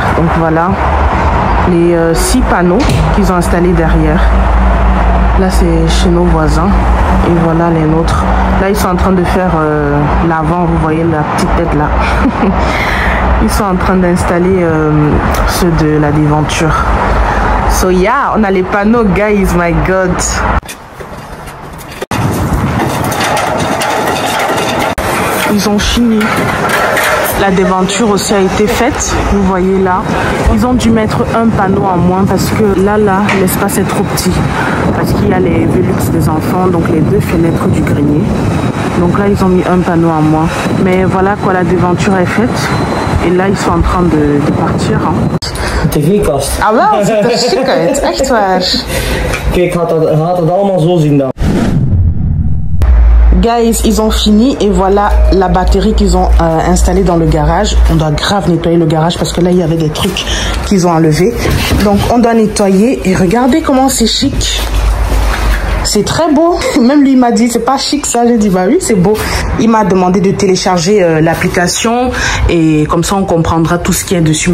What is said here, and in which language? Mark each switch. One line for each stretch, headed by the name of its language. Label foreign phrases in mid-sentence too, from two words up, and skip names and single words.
French: Donc voilà, les 6 panneaux qu'ils ont installés derrière. Là c'est chez nos voisins. Et voilà les nôtres. Là ils sont en train de faire l'avant, vous voyez la petite tête là. Ils sont en train d'installer ceux de la devanture.
English: So yeah,
French: on a les panneaux
English: guys, my god.
French: Ils ont fini. La devanture aussi a été faite, vous voyez là. Ils ont dû mettre un panneau en moins parce que là, l'espace est trop petit. Parce qu'il y a les Velux des enfants, donc les 2 fenêtres du grenier. Donc là, ils ont mis un panneau en moins. Mais voilà quoi, la devanture est faite. Et là, ils sont en train de partir.
Dutch: TV-kast. Ah wel, het ziet er chic uit. Echt waar. Kijk, gaat het allemaal zo zien dan.
French: Guys, ils ont fini et voilà la batterie qu'ils ont installée dans le garage. On doit grave nettoyer le garage parce que là, il y avait des trucs qu'ils ont enlevés. Donc, on doit nettoyer et regardez comment c'est chic. C'est très beau. Même lui, il m'a dit, c'est pas chic ça. J'ai dit, bah oui, c'est beau. Il m'a demandé de télécharger l'application et comme ça, on comprendra tout ce qu'il y a dessus.